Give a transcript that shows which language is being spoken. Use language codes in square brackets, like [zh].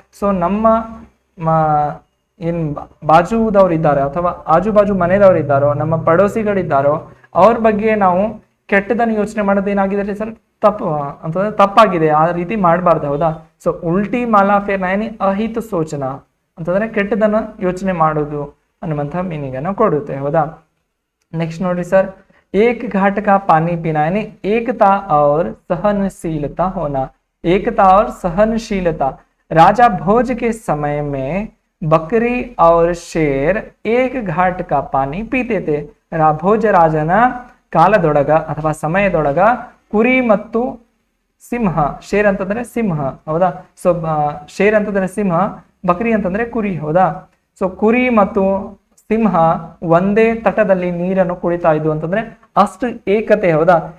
[kn] So ನಮ್ಮ ಏನ್ ಬಾಜುದವ್ರು ಇದ್ದಾರೆ ಅಥವಾ ಆಜು ಬಾಜು ಮನೆಯದವ್ರು ಇದ್ದಾರೋ, ನಮ್ಮ ಪಡೋಸಿಗಳಿದ್ದಾರೋ ಅವ್ರ ಬಗ್ಗೆ ನಾವು ಕೆಟ್ಟದನ್ನ ಯೋಚನೆ ಮಾಡೋದು ಏನಾಗಿದೆ ಸರ್, ತಪ್ಪು ಅಂತಂದ್ರೆ ತಪ್ಪಾಗಿದೆ, ಆ ರೀತಿ ಮಾಡಬಾರ್ದು, ಹೌದಾ. ಸೊ [hi] ಉಲ್ಟಿ ಮಾಲಾ ಫೇರ್ನಾ ಯಾನಿ ಅಹಿತ ಸೋಚನಾ [kn] ಅಂತಂದ್ರೆ ಕೆಟ್ಟದನ್ನ ಯೋಚನೆ ಮಾಡೋದು ಅನ್ನುವಂಥ ಮೀನಿಂಗ್ ಅನ್ನು ಕೊಡುತ್ತೆ, ಹೌದಾ. ನೆಕ್ಸ್ಟ್ ನೋಡ್ರಿ ಸರ್, [hi] एक घाट का पानी पीना यानी एकता और सहनशीलता होना, एकता और सहनशीलता। राजा भोज के समय में बकरी और शेर एक घाट का पानी पीते थे. [kn] ಭೋಜ ರಾಜನ ಕಾಲದೊಳಗ ಅಥವಾ ಸಮಯದೊಳಗ ಕುರಿ ಮತ್ತು ಸಿಂಹ, ಶೇರ್ ಅಂತಂದ್ರೆ ಸಿಂಹ, ಹೌದಾ. ಸೊ ಶೇರ್ ಅಂತಂದ್ರೆ ಸಿಂಹ, ಬಕ್ರಿ ಅಂತಂದ್ರೆ ಕುರಿ, ಹೌದಾ. ಸೊ ಕುರಿ ಮತ್ತು ಸಿಂಹ ಒಂದೇ ತಟದಲ್ಲಿ ನೀರನ್ನು ಕುಡಿತಾ ಇದ್ವು ಅಂತಂದ್ರೆ ಅಷ್ಟು ಏಕತೆ, ಹೌದಾ.